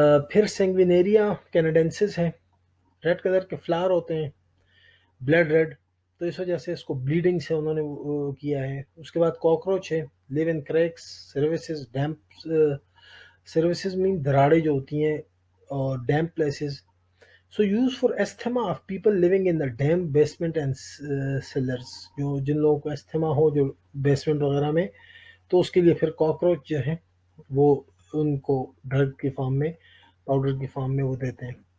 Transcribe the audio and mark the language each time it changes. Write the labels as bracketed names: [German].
[Urdu] پھر سینگوینیریا کینیڈینسس ہے، red colour کے فلاور ہوتے ہیں، بلڈ ریڈ، تو اس وجہ سے اس کو بلیڈنگ سے انہوں نے کیا ہے. اس کے بعد کاکروچ ہے، [English] live in cracks crevices damp surfaces [Urdu] مین دراڑیں جو ہوتی ہیں اور damp places. [English] So use for asthma of people living in the damp basement and cellars. [Urdu] جن لوگوں کو ایستھما ہو جو بیسمنٹ وغیرہ میں، تو اس کے لیے پھر کاکروچ جو ہے وہ ان کو ڈرگ کی فارم میں، پاؤڈر کی فارم میں وہ دیتے ہیں.